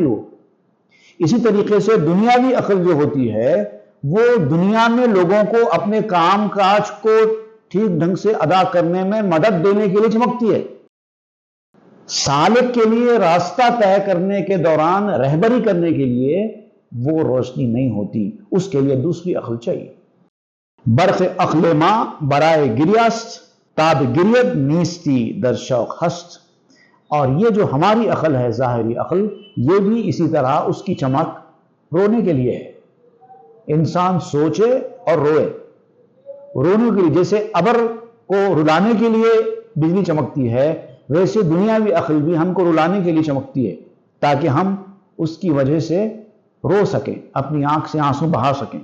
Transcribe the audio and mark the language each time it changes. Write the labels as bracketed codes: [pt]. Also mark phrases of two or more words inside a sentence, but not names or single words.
[ur] وہ اسی طریقے سے دنیاوی عقل جو ہوتی ہے وہ دنیا میں لوگوں کو اپنے کام کاج کو ٹھیک ڈھنگ سے ادا کرنے میں مدد دینے کے لیے چمکتی ہے۔ سالک کے لیے راستہ طے کرنے کے دوران رہبری کرنے کے لیے وہ روشنی نہیں ہوتی، اس کے لیے دوسری عقل چاہیے۔ [fa] برق عقل ما برائے گریاست، تاب گریت نیستی در شوق ہست۔ [ur] اور یہ جو ہماری عقل ہے، ظاہری عقل، یہ بھی اسی طرح اس کی چمک رونے کے لیے ہے۔ انسان سوچے اور روئے، رونے کے لیے، جیسے ابر کو رلانے کے لیے بجلی چمکتی ہے، ویسے دنیاوی عقل بھی ہم کو رلانے کے لیے چمکتی ہے تاکہ ہم اس کی وجہ سے رو سکیں، اپنی آنکھ سے آنسو بہا سکیں۔